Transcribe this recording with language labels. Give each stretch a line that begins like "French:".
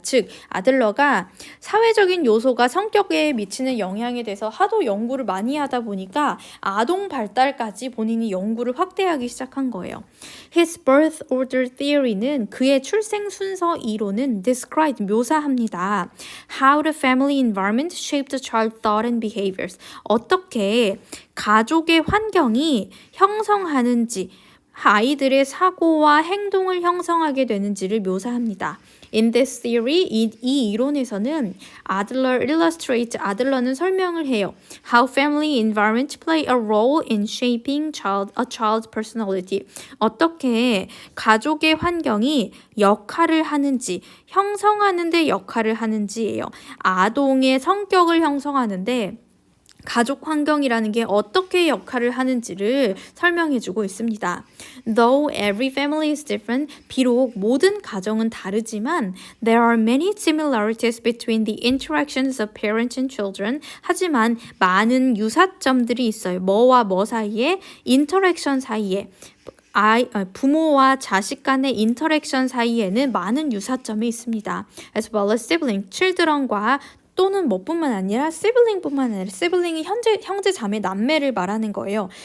Korean: 즉, 아들러가 사회적인 요소가 성격에 미치는 영향에 대해서 하도 연구를 많이 하다 보니까 아동 발달까지 본인이 연구를 확대하기 시작한 거예요.
English: His birth order theory
Korean: 는 그의 출생 순서 이론은
English: describe,
Korean: 묘사합니다.
English: How the family environment shaped the child's thought and behaviors.
Korean: 어떻게 가족의 환경이 형성하는지, 아이들의 사고와 행동을 형성하게 되는지를 묘사합니다.
English: In this theory,
Korean: 이 이론에서는 아들러는 설명을 해요.
English: How family environment play a role in shaping a child's personality.
Korean: 어떻게 가족의 환경이 역할을 하는지, 형성하는 데 역할을 하는지예요. 아동의 성격을 형성하는데 가족 환경이라는 게 어떻게 역할을 하는지를 설명해주고 있습니다.
English: Though every family is different,
Korean: 비록 모든 가정은 다르지만
English: there are many similarities between the interactions of parents and children.
Korean: 하지만 많은 유사점들이 있어요. 뭐와 뭐 사이에? 인터랙션 사이에. 부모와 자식 간의 인터랙션 사이에는 많은 유사점이 있습니다.
English: As well as sibling, children
Korean: 과 또는 뭐뿐만 아니라 시블링뿐만 아니라 시블링이 형제 자매 남매를 말하는 거예요.